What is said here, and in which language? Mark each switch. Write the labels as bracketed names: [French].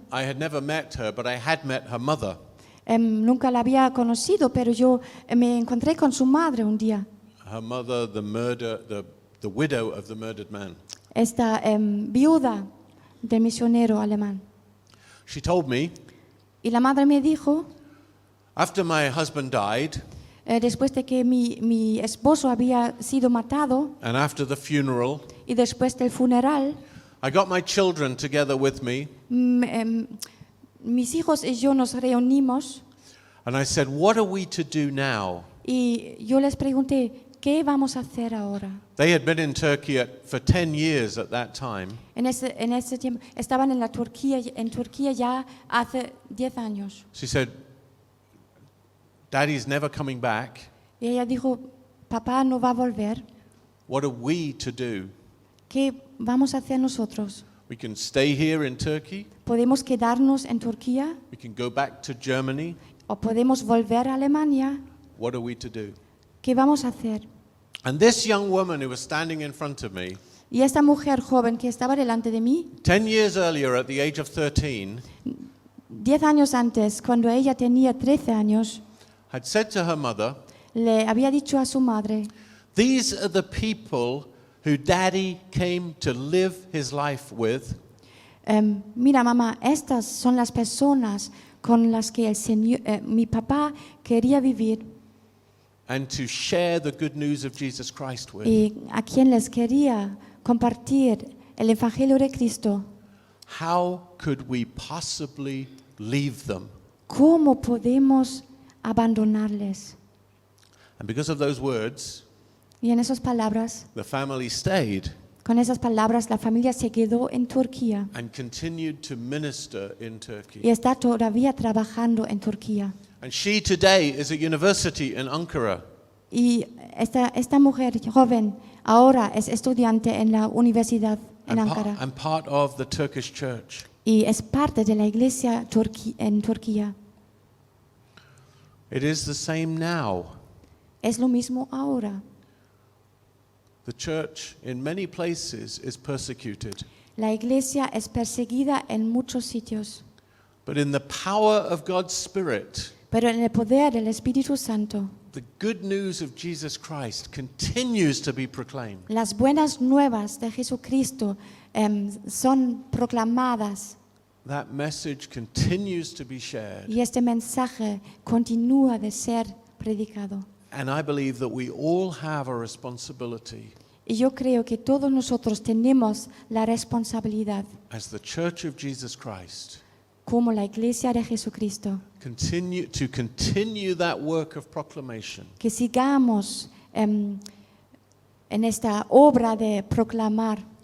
[English] I had never met her, but I had met her mother. [Spanish] Nunca la había conocido, pero yo me encontré con su madre un día. [English] Her mother, the widow of the murdered man. [Spanish] Esta viuda del misionero alemán. [English] She told me, [Spanish] Y la madre me dijo, [English] after my husband died, [Spanish] después de que mi esposo había sido matado [English] and after the funeral, [Spanish] y después del funeral, [English] I got my children together with me, [Spanish] mis hijos y yo nos reunimos [English] and I said, what are we to do now? [Spanish] y yo les pregunté, ¿qué vamos a hacer ahora? [English] They had been in Turkey for 10 years at that time. [Spanish] En ese tiempo estaban en Turquía ya hace 10 años. [English] She said, Daddy's never coming back. [Spanish] Y ella dijo, papá no va a volver. [English] What are we to do? [Spanish] ¿Qué vamos a hacer nosotros? [English] We can stay here in Turkey. [Spanish] ¿Podemos quedarnos en Turquía [English] We can go back to Germany. [Spanish] o podemos volver a Alemania? [English] What are we to do? [Spanish] ¿Qué vamos a hacer? [English] And this young woman who was standing in front of me, [Spanish] Y esta mujer joven que estaba delante de mí, [English] 10 years earlier at the age of 13, [Spanish] 10 años antes, cuando ella tenía 13 años, [English] had said to her mother, [Spanish] le había dicho a su madre, [English] these are the people who Daddy came to live his life with. [Spanish] mira mamá, estas son las personas con las que mi papá quería vivir [English] And to share the good news of Jesus Christ with. [Spanish] y a quien les quería compartir el Evangelio de Cristo. [English] How could we possibly leave them? [Spanish] ¿Cómo podemos abandonarles? [English] And because of those words, [Spanish] Y en esas palabras, [English] the family stayed [Spanish] con esas palabras, la familia se quedó en Turquía [English] and continued to minister in Turkey. [Spanish] y está todavía trabajando en Turquía. [English] And she today is at university in Ankara. [Spanish] Y esta mujer joven ahora es estudiante en la universidad en Ankara [English] and part of the Turkish church. [Spanish] y es parte de la iglesia en Turquía. [English] It is the same now. [Spanish] Es lo mismo ahora. [English] The church in many places is persecuted. [Spanish] La iglesia es perseguida en muchos sitios, [English] But in the power of God's Spirit, [Spanish] pero en el poder del Espíritu Santo, [English] the good news of Jesus Christ continues to be proclaimed. [Spanish] las buenas nuevas de Jesucristo son proclamadas [English] That message continues to be shared. [Spanish] y este mensaje continúa de ser predicado. [English] And I believe that we all have a responsibility [Spanish] Y yo creo que todos nosotros tenemos la responsabilidad, [English] as the Church of Jesus Christ [Spanish] como la iglesia de Jesucristo, [English] continue that work of proclamation [Spanish] que sigamos en esta obra de proclamar